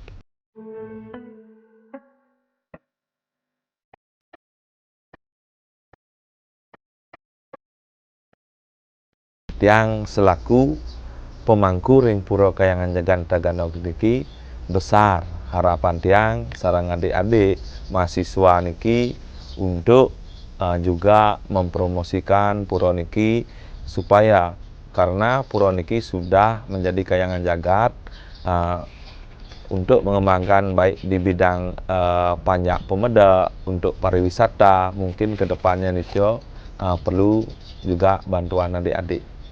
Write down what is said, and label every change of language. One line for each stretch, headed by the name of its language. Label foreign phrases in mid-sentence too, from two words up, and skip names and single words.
Indonesian: Tiang selaku pemangku ring Pura Kahyangan Jagan Tagana niki besar
Balinese: harapan tiang sareng
Indonesian: adik-adik mahasiswa niki untuk juga mempromosikan pura niki supaya karena pura niki sudah menjadi Kahyangan Jagat untuk mengembangkan baik di bidang panjak pemeda untuk pariwisata, mungkin kedepannya nih perlu juga bantuan adik-adik.